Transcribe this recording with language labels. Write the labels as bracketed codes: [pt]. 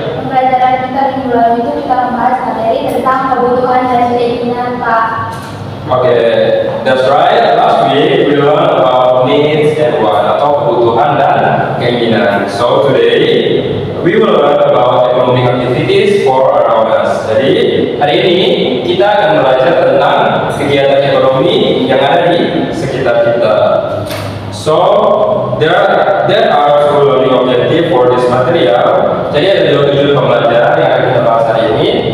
[id] Pembelajaran kita minggu lalu itu kita membahas materi tentang kebutuhan dan keinginan, Pak. [en] Okay, that's right. Last week we learned about needs and want [id] atau kebutuhan dan keinginan. [en] So today we will learn about economic activities for around us. [id] Jadi hari ini kita akan belajar tentang kegiatan ekonomi yang ada di sekitar kita. [en] So there are two learning objective for this material. [id] Jadi ada 2 tujuan pembelajaran yang akan kita bahas hari ini.